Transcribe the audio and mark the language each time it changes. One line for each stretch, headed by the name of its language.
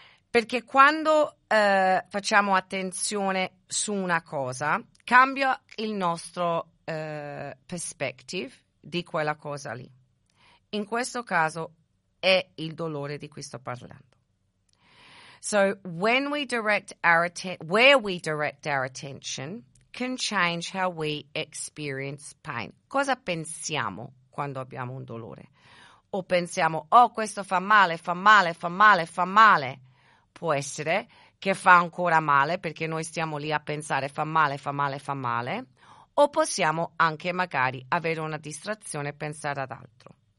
Italian: Perché quando facciamo attenzione su una cosa, cambia il nostro perspective di quella cosa lì. In questo caso è il dolore di cui sto parlando.
English: So, where we direct our attention can change how we experience pain.
Italian: Cosa pensiamo quando abbiamo un dolore? O pensiamo, oh, questo fa male, fa male, fa male, fa male. Può essere che fa ancora male perché noi stiamo lì a pensare, fa male, fa male, fa male. O possiamo anche magari avere una distrazione e pensare ad altro.